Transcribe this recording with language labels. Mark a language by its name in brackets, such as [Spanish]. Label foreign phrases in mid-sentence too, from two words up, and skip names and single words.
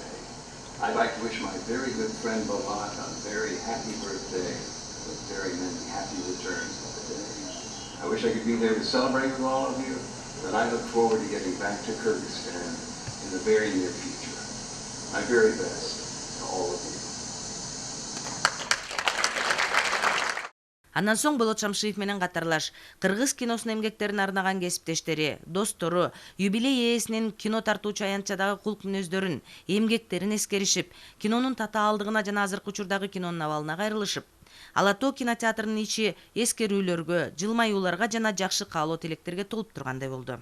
[English] I'd like to wish my very good friend Bolat a very happy birthday with very many happy returns of the day. I wish I could be there to celebrate with all of you, but I look forward to getting back to Kyrgyzstan in the very near future. My very best to all of you. [Kyrgyz] Андан соң Болот Шамшиев менен катарлаш кыргыз киносунун эмгектерин арнаган кесиптештери, достору, юбилей ээсинин кино тартуучу аянтчадагы кулк мүнөздөрүн, эмгектерин эскеришип, кинонун татаалдыгына жана азыркы учурдагы кинонун абалына кайрылышып, Ала Тоо кинотеатрынын ичи эскерүүлөргө, жылмаюуларга жана жакшы каалоо тилектерге толуп тургандай болду.